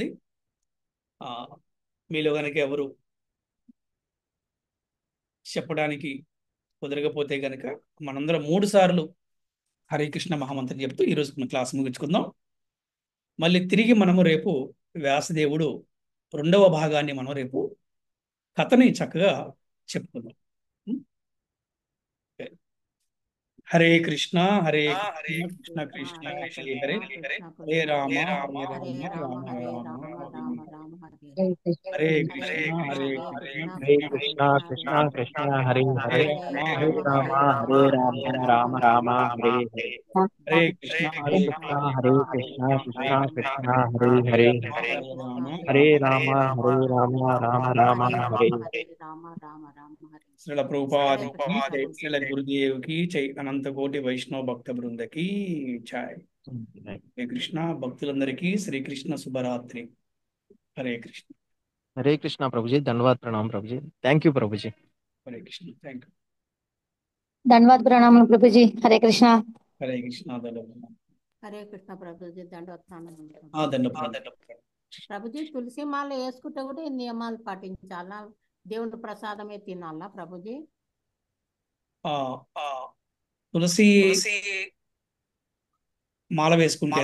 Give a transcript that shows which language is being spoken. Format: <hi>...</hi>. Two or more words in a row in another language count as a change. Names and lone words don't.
<te>ఆ, మీలో కనుక ఎవరు చెప్పడానికి కుదరకపోతే కనుక మనందరం 3 సార్లు హరే కృష్ణ మహామంత్రం చెప్తూ ఈరోజు మన క్లాస్ ముగించుకుందాం. మళ్ళీ తిరిగి మనము రేపు వ్యాసదేవుడు 2వ భాగాన్ని మనం రేపు కథని చక్కగా చెప్పుకుందాం. హరే కృష్ణ హరే కృష్ణ కృష్ణ కృష్ణ హరే హరే, హరే రామ హరే హరే రామ రామ రామ హరే రామ రామ హరే రామ హరే. రామ హరే హరే హరే. కృష్ణ హరే హరే కృష్ణ కృష్ణ హరే హరే కృష్ణ కృష్ణ హరే కృష్ణ కృష్ణ కృష్ణ కృష్ణ హరే హరే. కృష్ణ హరే హరే, హరే హరే రామ హరే రామ హరే రామ హరే రామ హరే రామ రామ రామ రామ రామ రామ హరే హరే హరే. హరే. హరే కృష్ణ హరే హరే కృష్ణ కృష్ణ హరే హరే కృష్ణ కృష్ణ కృష్ణ హరే కృష్ణ కృష్ణ హరే హరే హరే, రామ హరే హరే కృష్ణ రామ హరే హరే రామ కృష్ణ రామ హరే రామ రామ రామ హరే హరే. రామ హరే రామ రామ రామ హరే. శ్రీల హరే ప్రభుపాది కృష్ణ జై, ప్రభుజీ.</te> <hi>श्रील गुरुदेव की जय,</hi> <te>అనంత కోటి వైష్ణవ భక్త బృందకి జై. హరే కృష్ణ. భక్తులందరికీ శ్రీకృష్ణ శుభరాత్రి. హరే కృష్ణ. హరే కృష్ణ ప్రభుజీ, ధన్యవాద ప్రణామం ప్రభుజీ.</te> <en>thank you</en> <te>ప్రభుజీ. హరే కృష్ణ.</te> <en>thank you.</en> <hi>ధన్యవాद प्रणाम प्रभु जी हरे कृष्णा</hi> <te>హరే కృష్ణ. ధన్యవాదాలు. హరే కృష్ణ ప్రభుజీ. దండవత్నానం ధన్యవాదాలు. ప్రభుజీ. తులసి మాల వేసుకుంటే కూడా ఈ నియమాలు పాటించాలా? దేవుడి ప్రసాదమే తినాలా ప్రభుజీ? ఆ, తులసి మాల వేసుకుంటే</te>